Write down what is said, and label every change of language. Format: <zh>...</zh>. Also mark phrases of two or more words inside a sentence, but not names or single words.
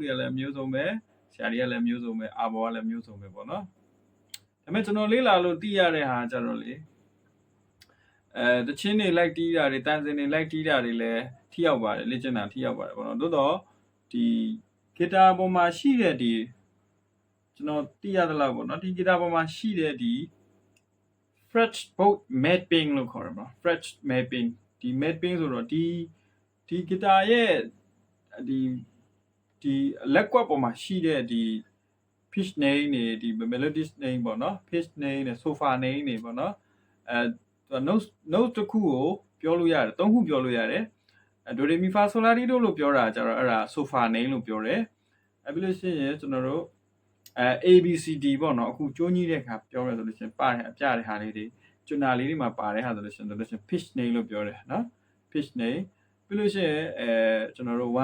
<my>တွေကလည်းမျိုးစုံပဲဆရာတွေကလည်းမျိုးစုံပဲအာဘောကလည်းမျိုးစုံပဲပေါ့နော်ဒါပေမဲ့ကျွန်တော်လေ့လာလို့သိရတဲ့ဟာကြတော့လေတချင်းတွေလိုက်တီးတာတွေတန်စင်တွေလိုက်တီးတာတွေလည်းထိရောက်ပါတယ်လေ့ကျင့်တာထိရောက်ပါတယ်ပေါ့နော်သို့တော့ဒီဂီတာပေါ်မှာရှိတဲ့ဒီကျွန်တော်သိရသလောက်ပေါ့နော်ဒီဂီတာပေါ်မှာရှိတဲ့ဒီ</my> <en>fretboard mapping</en> <my>လို့ခေါ်တယ်ပေါ့</my> <en>fret mapping</en> <my>ဒီ mapping ဆိုတော့ဒီဂီတာရဲ့ ဒီလက်ကွက်ပေါ်မှာရှိတဲ့ဒီ</my> <en>pitch name</en> <my>တွေဒီ</my> <en>melody name</en> <my>ပေါ့နော်</my> <en>pitch name</en> <my>နဲ့</my> <en>sofa name</en> <my>တွေပေါ့နော် note တစ်ခုကိုပြောလို့ရတယ်၃ခုပြောလို့ရတယ်ဒိုရေမီဖာဆိုလာတီတို့လို့ပြောတာကြတော့အဲ့ဒါ</my> <en>sofa name</en> <my>လို့ပြောတယ်ပြီးလို့ရှိရင်ကျွန်တော်တို့ABCD ပေါ့နော်အခုကျိုးကြီးတဲ့ခါပြောရဆိုလို့ရှိရင်ပါတယ်အပြတဲ့ဟာလေးတွေကျွနာလေးတွေမှာပါတယ်ဟာဆိုလို့ရှိရင်</my> <en>pitch name</en> <my>လို့ပြောတယ်နော်</my> <en>pitch name</en> <my>ပြီးလို့ရှိရင်ကျွန်တော်တို့</my>